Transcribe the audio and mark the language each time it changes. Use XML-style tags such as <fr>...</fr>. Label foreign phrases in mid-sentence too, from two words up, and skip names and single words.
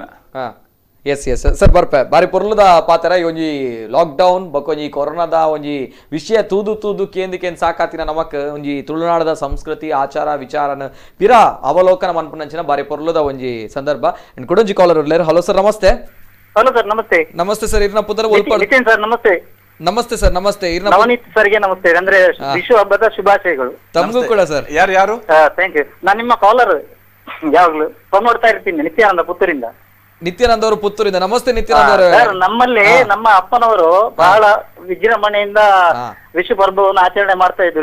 <tcy>ಎಸ್ ಸರ್ ಬರ್ಪೆ ಬಾರಿ ಪೊರ್ಲದ ಪಾತ್ರ ಒಂಜಿ ಲಾಕ್ಡೌನ್ ಬೊಕೊಂಜಿ ಕೊರೋನಾದ ಒಂಜಿ ವಿಷಯ ತೂದು ಕೇಂದ್ ಸಾಕಾತಿನ ನಮಕ್ ಒಂಜಿ ತುಳುನಾಡದ ಸಂಸ್ಕೃತಿ ಆಚಾರ ವಿಚಾರನ ಪಿರ ಅವಲೋಕನ ಮನ್ಪುನಂಚಿನ ಬಾರಿ ಪೊರ್ಲದ ಒಂಜಿ ಸಂದರ್ಭ ಕೊಡೊಂಜಿ ಕಾಲರ್ ಉರ್ಲೇರ್.</tcy> <kn>ಹಲೋ ಸರ್ ನಮಸ್ತೆ. ಹಲೋ ಸರ್ ನಮಸ್ತೆ.</kn> <tcy>ನಮಸ್ತೆ ಸರ್ ಇರ್ನ ಪುದರ</tcy> <kn>ಸರ್ ನಮಸ್ತೆ. ನಮಸ್ತೆ ಸರ್ ನಮಸ್ತೆ. ನವನೀತ್ ಸರ್ಗೆ ನಮಸ್ತೆ. ಅಂದ್ರೆ ವಿಶ್ವ ಹಬ್ಬದ ಶುಭಾಶಯಗಳು ತಮಗೂ ಕೂಡ ಸರ್. ಯಾರು</kn> <en>Thank you.</en> <kn>ನಾನು ನಿಮ್ಮ ಕಾಲರ್ ಯಾವಾಗ್ಲೂ ಫೋನ್ ನೋಡ್ತಾ ಇರ್ತೀನಿ. ನಿತ್ಯಾನಂದ ಪುತ್ತೂರಿಂದ. ನಿತ್ಯಾನಂದ ಅವರು ಪುತ್ತೂರಿಂದ. ನಮಸ್ತೆ ನಿತ್ಯಾನಂದ ಅವರು. ಸರ್ ನಮ್ಮಲ್ಲಿ ನಮ್ಮ ಅಪ್ಪನವರು ಬಹಳ ವಿಜೃಂಭಣೆಯಿಂದ ವಿಶ್ವ ಹಬ್ಬವನ್ನು ಆಚರಣೆ ಮಾಡ್ತಾ ಇದ್ರು.</kn>